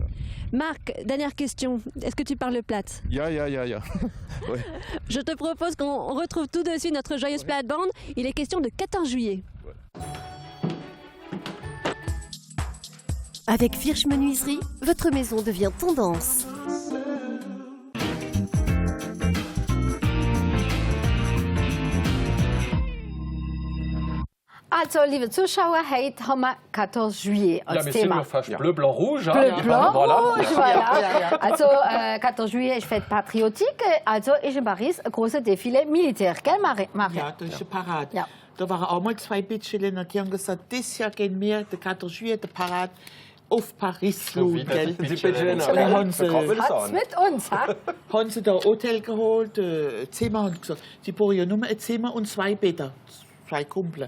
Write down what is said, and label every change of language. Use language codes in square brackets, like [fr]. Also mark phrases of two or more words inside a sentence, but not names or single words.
[fr] Marc, dernière question. Est-ce que tu parles plate? Ya. Ouais. Je te propose qu'on retrouve tout de suite notre joyeuse plate-bande. Il est question de 14 juillet. Ouais. Avec Virch Menuiserie, votre maison devient tendance. [de] Also, liebe Zuschauer, heute haben wir 14 Juillet als Thema. Bleu, blanc, rouge. Bleu, blanc, rouge, voilà. Also, 14 Juillet ist [fr] Fête patriotique. [de] Also, ist in Paris ein großer [fr] Defilé militär, [de] gell, Marie? Ja, das ist ein Parade. Ja. Da waren auch mal zwei Bitschländer, die haben gesagt, dieses Jahr gehen wir, der 14 Juillet, der Parade, auf Paris los, gell? Und Hans mit uns, ha? Haben sie da ein Hotel geholt, Zimmer, haben gesagt, sie brauchen ja nur ein Zimmer und 2 Betten, 2 Kumpel.